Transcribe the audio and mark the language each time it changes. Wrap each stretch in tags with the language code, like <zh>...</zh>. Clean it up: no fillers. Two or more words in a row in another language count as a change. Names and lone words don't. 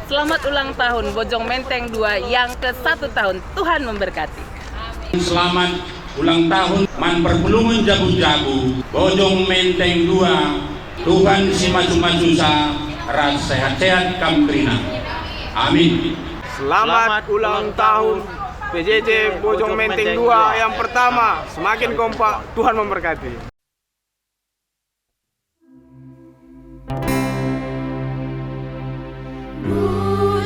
<id>Selamat ulang tahun Bojong Menteng 2 yang ke-1 tahun. Tuhan memberkati. Selamat ulang tahun Man Perpulungan Jabu-Jabu Bojong Menteng 2.</id> <btx>Tuhan si maju-maju sa ras sehat-sehat kamprina.</btx> <id>Amin. Selamat ulang tahun PJJ Bojong Menteng 2 yang pertama. Semakin kompak, Tuhan memberkati. Ooh.</id>